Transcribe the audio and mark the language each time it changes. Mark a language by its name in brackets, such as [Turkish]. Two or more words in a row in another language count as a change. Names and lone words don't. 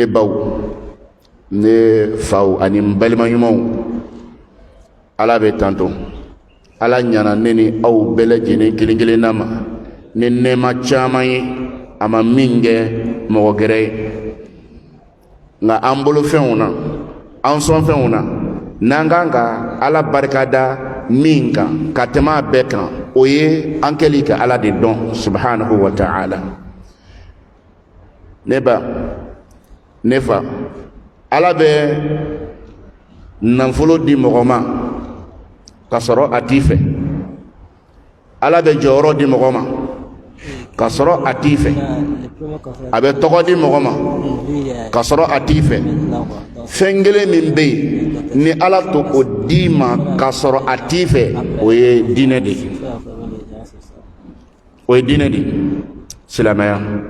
[Bambara] baw ne faw ani n balima ɲumanw Ala bɛ tanto Ala ɲana ne ni aw bɛɛ lajɛlen kelen kelenna ma ni nɛɛma caman ye a ma min kɛ mɔgɔ gɛrɛ ye nka an bolo fɛnw na an sɔn fɛnw na n'an kan ka Ala barikada min kan ka tɛmɛ a bɛɛ kan o ye an kɛli ka Ala de dɔn [Arabic] سبحانه وتعالى [Bambara] ne ba ne fa Ala bɛ nafolo di mɔgɔ ma ka sɔrɔ a t'i fɛ Ala bɛ jɔyɔrɔ di mɔgɔ ma ka sɔrɔ a t'i fɛ a bɛ tɔgɔ di mɔgɔ ma ka sɔrɔ a t'i fɛ fɛn kelen min bɛ yen ni Ala to o di ma ka sɔrɔ a t'i fɛ o ye diinɛ de ye o ye diinɛ de ye silamɛya